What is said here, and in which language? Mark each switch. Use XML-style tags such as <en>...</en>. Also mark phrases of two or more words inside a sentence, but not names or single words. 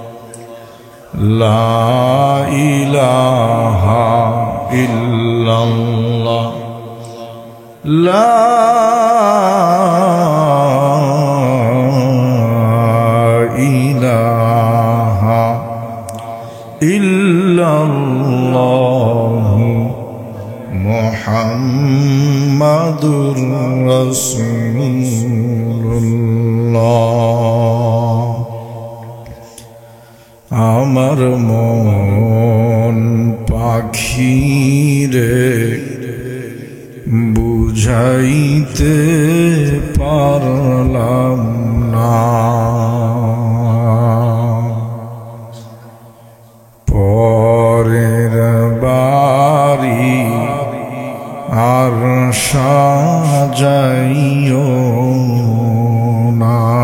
<ar>لا الہ الا اللہ لا الہ الا اللہ محمد رسول اللہ.</ar> <bn>আমার মন পাখিরে বুঝাইতে পারলাম না, পরের বাড়ি আর সাজাইও না,</bn>